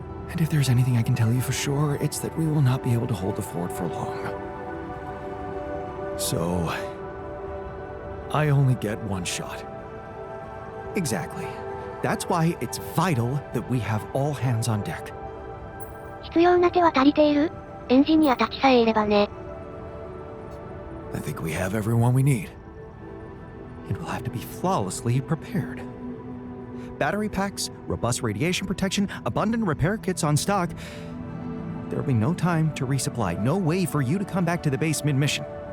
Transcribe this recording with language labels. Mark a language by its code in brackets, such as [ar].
[en] And if there's anything I can tell you for sure, it's that we will not be able to hold the fort for long. So, I only get one shot. Exactly. That's why it's vital that we have all hands on deck. [ja] 必要な手は足りている？エンジニアたちさえいればね。 [en] I think we have everyone we need. It will have to be flawlessly prepared. Battery packs, robust radiation protection, abundant repair kits on stock. There will be no time to resupply, no way for you to come back to the base mid-mission.